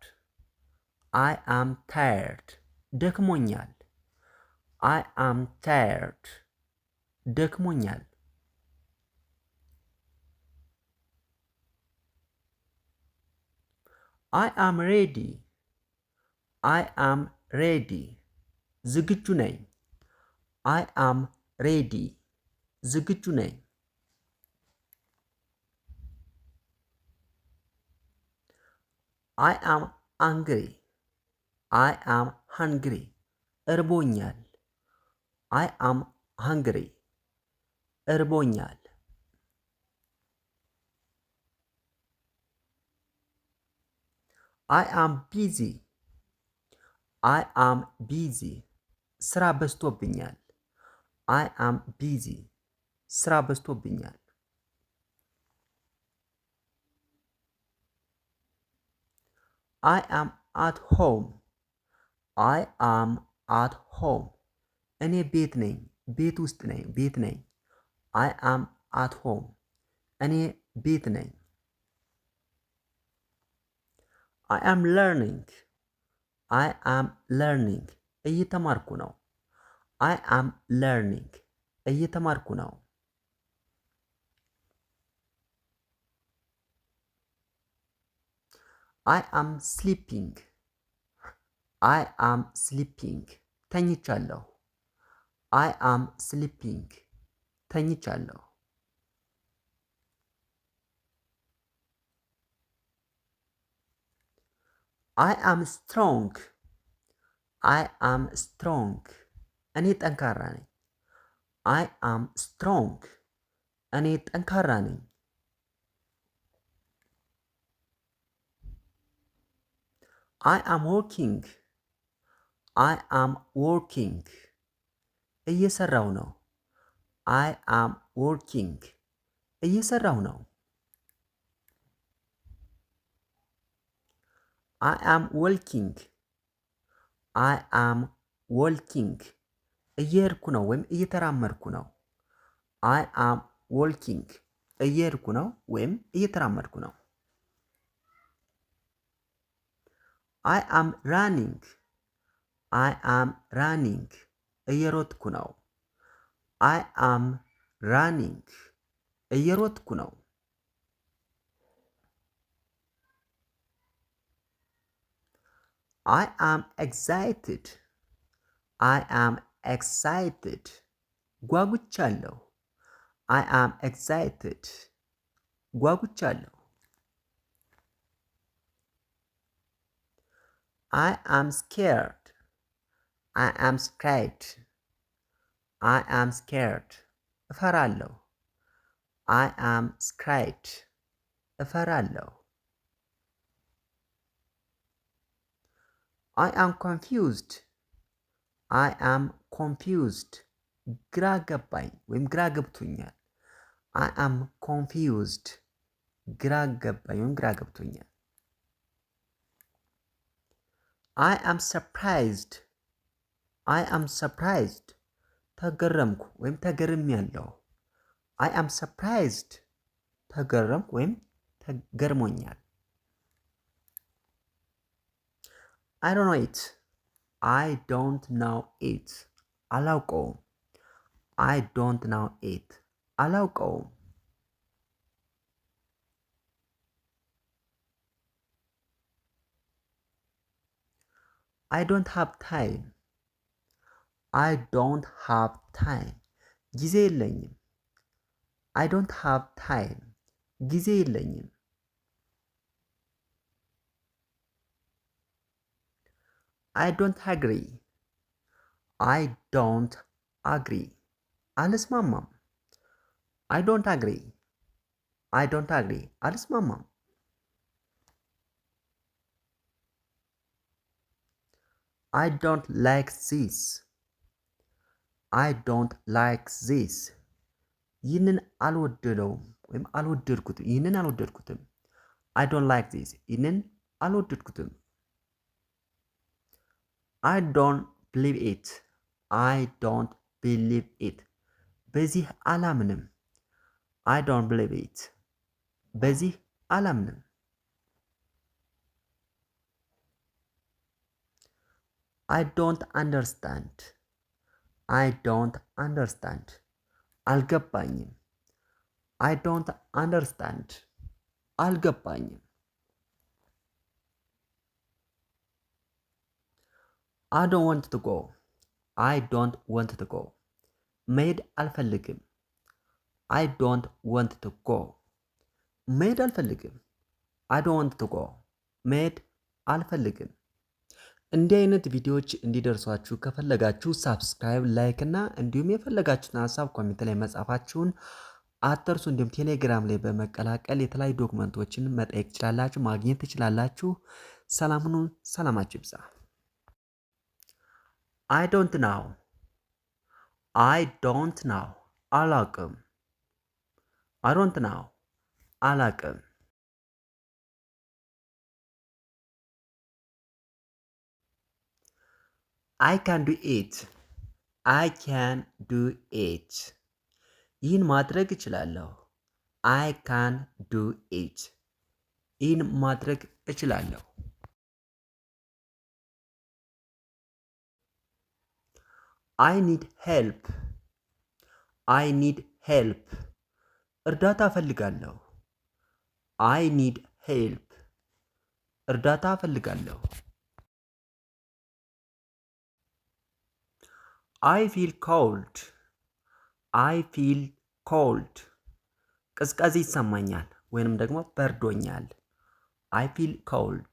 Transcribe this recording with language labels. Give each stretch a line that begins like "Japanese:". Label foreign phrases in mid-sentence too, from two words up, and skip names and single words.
English: I am tired. ደክሞኛል። I am tired. ደክሞኛል። I am ready. I am ready.
Amharic: ዝግጁ ነኝ።
English: I am ready.
Amharic: ዝግጁ ነኝ።
English: I am hungry. I am hungry. እርቦኛል። I am hungry. እርቦኛል። I am busy. I am busy.
Amharic: ስራ በዝቶብኛል።
English: I am busy.
Amharic: ስራ በዝቶብኛል።
English: I am at home. I am at home.
Amharic: እኔ ቤት ነኝ። ቤት ውስጥ ነኝ። ቤት ነኝ።
English: I am at home.
Amharic: እኔ ቤት ነኝ።
English: I am learning. I am learning.
Amharic: እየተማርኩ ነው።
English: I am learning.
Amharic: እየተማርኩ ነው።
English: I am sleeping. I am sleeping. ተኝቻለሁ። I am sleeping. ተኝቻለሁ። I am strong. I am strong.
Amharic: እኔ ጠንካራ ነኝ።
English: I am strong.
Amharic: እኔ ጠንካራ ነኝ።
English: I am working. I am working.
Amharic: እየሰራው ነው።
English: I am working.
Amharic: እየሰራው ነው።
English: I am walking. I am walking.
Amharic: እየሄድኩ ነው ወይም እየተራመድኩ ነው።
English: I am walking.
Amharic: እየሄድኩ ነው ወይም እየተራመድኩ ነው።
English: I am running. I am running.
Amharic: እየሮጥኩ ነው።
English: I am running.
Amharic: እየሮጥኩ ነው።
English: I am excited. I am excited. ጓጉቻለሁ። I am excited. ጓጉቻለሁ። I am scared. I am scared. I am scared. እፈራለሁ። I am scared. እፈራለሁ። I am confused. I am confused.
Amharic: ግራ ገባኝ ወይም ግራ ገብቶኛል።
English: I am confused.
Amharic: ግራ ገባኝ ወይም ግራ ገብቶኛል።
English: I am surprised. I am surprised.
Amharic: ተገረምኩ ወይም ተገርሜያለሁ።
English: I am surprised.
Amharic: ተገረምኩ ወይም ተገርሞኛል።
English: I don't know it. I don't know it. አላውቀውም። I don't know it. አላውቀውም። I don't have time. I don't have time.
Amharic: ጊዜ የለኝም።
English: I don't have time.
Amharic: ጊዜ የለኝም።
English: I don't agree. I don't agree. አልስማማም። I don't agree. I don't agree. አልስማማም። I don't like this. I don't like this.
Amharic: ይህንን አልወደደውም ወይም አልወደድኩትም። ይህንን አልወደድኩትም።
English: I don't like this.
Amharic: ይህንን አልወደድኩትም።
English: I don't believe it. I don't believe it.
Amharic: በዚህ አላምንም።
English: I don't believe it.
Amharic: በዚህ አላምንም።
English: I don't understand. I don't understand. አልገባኝም። I don't understand. አልገባኝም። I don't want to go. I don't want to go.
Amharic: መሄድ አልፈልግም።
English: I don't want to go.
Amharic: መሄድ አልፈልግም።
English: I don't want to go.
Amharic: መሄድ አልፈልግም። እንዲህ አይነት ቪዲዮዎች እንዲደርሷችሁ ከፈለጋችሁ ሳብስክራይብ፣ ላይክ እና እንዲሁም የፈለጋችሁትን ሀሳብ ኮሜንት ላይ መጻፋችሁን አትርሱ። እንዲሁም ቴሌግራም ላይ በመቀላቀል የተለያዩ ዶክመንቶችን መጠየቅ ትችላላችሁ፣ ማግኘት ትችላላችሁ። ሰላም ሁኑ። ሰላማችሁ ይብዛ።
English: I don't know. I don't know. አላውቅም። I don't know. አላውቅም። I can do it. I can do it.
Amharic: ይህን ማድረግ እችላለሁ።
English: I can do it.
Amharic: ይህን ማድረግ እችላለሁ።
English: I need help. I need help.
Amharic: እርዳታ እፈልጋለሁ።
English: I need help.
Amharic: እርዳታ እፈልጋለሁ።
English: I feel cold. I feel cold.
Amharic: ቅዝቃዜ ይሰማኛል ወይንም ደግሞ በርዶኛል።
English: I feel cold.